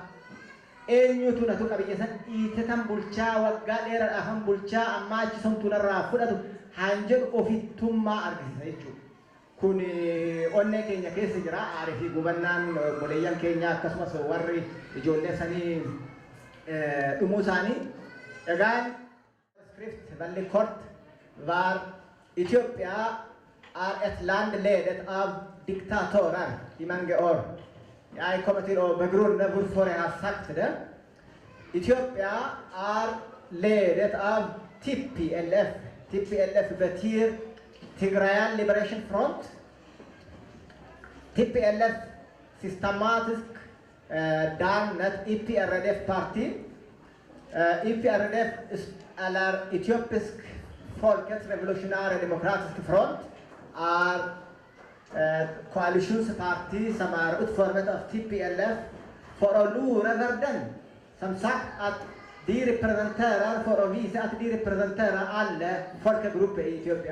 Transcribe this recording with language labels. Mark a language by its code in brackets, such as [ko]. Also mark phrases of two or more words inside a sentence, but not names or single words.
[om] Eenyutu natu qabiyya san dhiitetan bulchaa waggaa dheeraadhaafan bulchaa ammaa achi somtuu narraa fudhatu haan jedhu ofittummaa argisiisa jechuudha. Kun onnee keenya keessa jira. Aarii fi gubannaan boleeyyan keenya akkasumas warri ijoollee sanii dhumuu isaanii. [sv] Egaan script valli kort waar Ethiopia är ett land ledet av diktatorer i många år. Jag kommer till att begrunda varför jag har sagt det. Etiopia är ledet av TPLF. TPLF betyder Tigrayan Liberation Front. TPLF systematiskt dannet EPRDF-parti. EPRDF eller Etiopisk Folkets Revolutionära Demokratiska Front är koalitionsparti som är utformat av TPLF för att lura världen. Som sagt att de representerar, för att visa att de representerar alla folkgrupper i Etiopien.